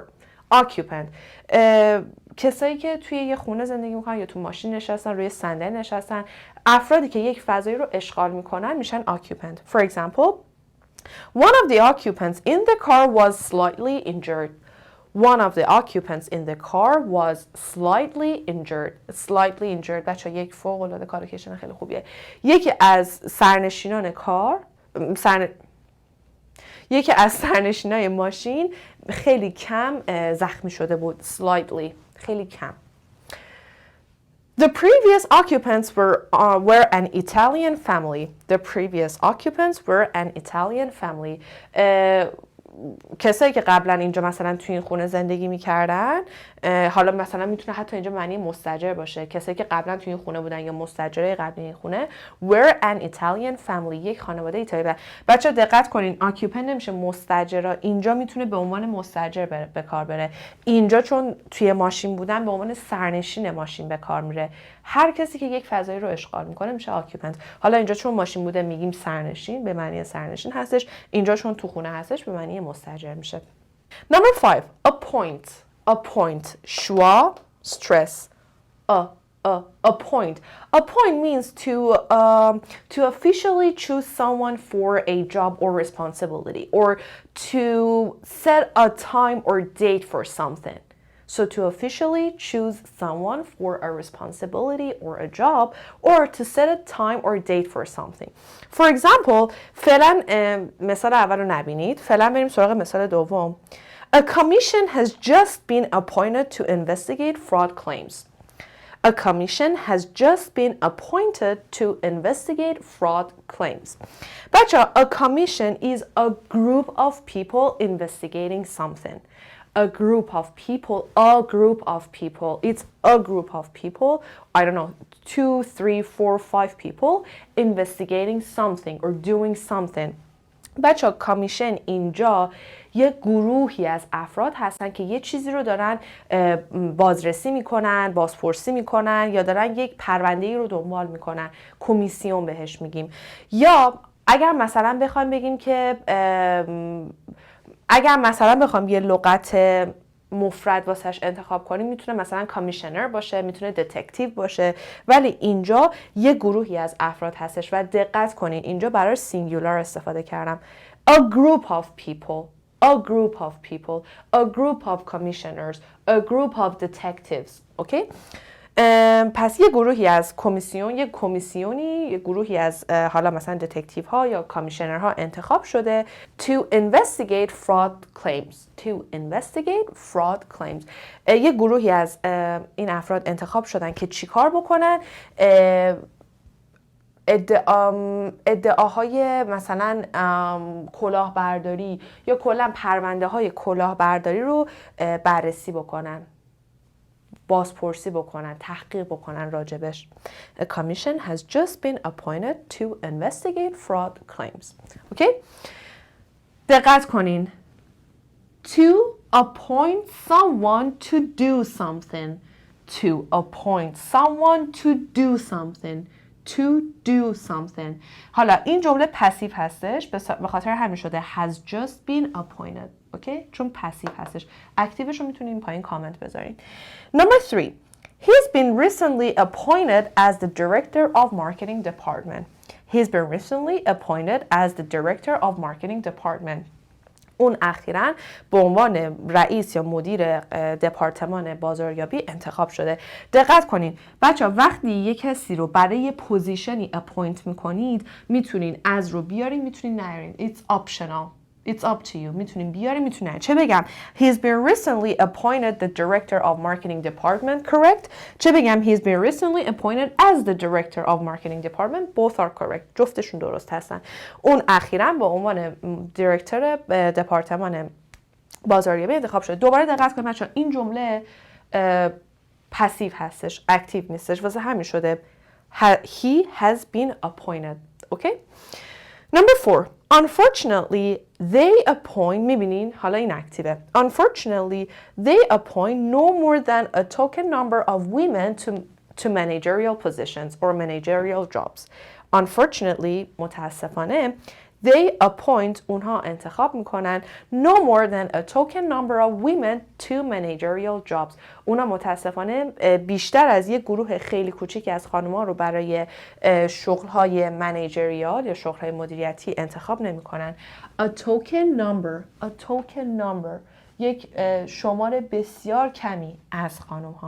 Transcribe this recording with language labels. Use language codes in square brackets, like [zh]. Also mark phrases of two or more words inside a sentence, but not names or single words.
[en] Occupant. [fa] کسایی که توی یه خونه زندگی میکنن یا تو ماشین نشستن، روی صندلی نشستن، افرادی که یک فضایی رو اشغال میکنن میشن occupant. [en] For example, one of the occupants in the car was slightly injured. [fa] بچه یک فوق العاده کالوکیشن خیلی خوبیه. یکی از سرنشینای ماشین خیلی کم زخمی شده بود. slightly، خیلی کم. [en] The previous occupants were an Italian family. [fa] کسایی که قبلا اینجا مثلا توی این خونه زندگی میکردن، حالا مثلا میتونه حتی اینجا معنی مستاجر باشه، کسایی که قبلا توی این خونه بودن یا مستاجرای قبلی این خونه، [en] were an Italian family، [fa] یک خانواده ایتالیایی. بچه دقت کنین، occupant نمیشه مستاجرا، اینجا میتونه به عنوان مستاجر به کار بره. اینجا چون توی ماشین بودن به عنوان سرنشین ماشین به کار میره. هر کسی که یک فضایی رو اشغال میکنه میشه occupant. حالا اینجا چون ماشین بوده میگیم سرنشین، به معنی سرنشین هستش. اینجا چون تو خونه هستش به معنی مستاجر میشه. [en] Number 5. Appoint. شوا stress. Appoint. Appoint means to officially choose someone for a job or responsibility, or to set a time or date for something. So to officially choose someone for a responsibility or a job or to set a time or date for something. For example, [fa] فعلا مثال اول رو نبینید. فعلا بریم سراغ مثال دوم. [en] A commission has just been appointed to investigate fraud claims. A commission has just been appointed to investigate fraud claims. بچه a commission is a group of people investigating something. A group of people, it's a group of people, I don't know, 2, 3, 4, 5 people investigating something or doing something. [fa] بچه کامیشن اینجا یه گروهی از افراد هستن که یه چیزی رو دارن بازرسی میکنن، بازپرسی میکنن یا دارن یک پرونده‌ای رو دنبال میکنن. کمیسیون بهش میگیم. یا اگر مثلا بخوایم بگیم که اگر مثلا بخوام یه لغت مفرد واسش انتخاب کنیم میتونه مثلا کامیشنر باشه، میتونه دتکتیو باشه، ولی اینجا یه گروهی از افراد هستش و دقت کنین اینجا برای سینگولار استفاده کردم. [en] A group of people, a group of people, a group of commissioners, a group of detectives. [fa] اوکی؟ پس یه گروهی از کمیسیون، یه گروهی از حالا مثلا دتکتیو ها یا کامیشنر ها انتخاب شده [en] to investigate fraud claims. To investigate fraud claims. [fa] یه گروهی از این افراد انتخاب شدن که چیکار بکنن؟ ادعاهای مثلا کلاهبرداری یا کلا پرونده های کلاهبرداری رو بررسی بکنن، بازپرسی بکنن، تحقیق بکنن راجبش. [en] A commission has just been appointed to investigate fraud claims. [fa] اوکی؟ دقت کنین. [en] To appoint someone to do something. To appoint someone to do something. To do something. [fa] حالا این جمله پسیو هستش، به خاطر همین شده [en] has just been appointed. [fa] اوکی؟ چون پسیو هستش. اکتیوش رو میتونین پایین کامنت بذارین. [en] Number 3. He's been recently appointed as the director of marketing department. He's been recently appointed as the director of marketing department. [fa] اون اخیراً به عنوان رئیس یا مدیر دپارتمان بازاریابی انتخاب شده. دقت کنین بچه‌ها، وقتی یک کسی رو برای یه پوزیشنی اپوینت میکنید میتونین از رو بیارین، میتونین نیارین. [en] It's optional. It's up to you. [fa] میتونین بیارین، میتونین نیارین. چه بگم؟ [en] He's been recently appointed the director of marketing department. Correct? [fa] چه بگم؟ [en] He's been recently appointed as the director of marketing department. Both are correct. [fa] جفتشون درست هستن. اون اخیراً به عنوان دیرکتور دپارتمان بازاریابی انتخاب شده. دوباره دقت کنید بچه‌ها، این جمله پسیو هستش، اکتیو نیستش، واسه همین شده [en] he has been appointed. Okay? Number 4. Unfortunately, they appoint, [fa] میبینین حالا این اکتیوه. [en] Unfortunately, they appoint no more than a token number of women to managerial positions or managerial jobs. Unfortunately, متاسفانه, they appoint, [fa] اونها انتخاب میکنن [en] no more than a token number of women to managerial jobs. [fa] اونها متاسفانه بیشتر از یک گروه خیلی کوچیکی از خانم‌ها رو برای شغل‌های منیجریال یا شغل‌های مدیریتی انتخاب نمی‌کنن. [en] A token number [fa] یک شمار بسیار کمی از خانم‌ها.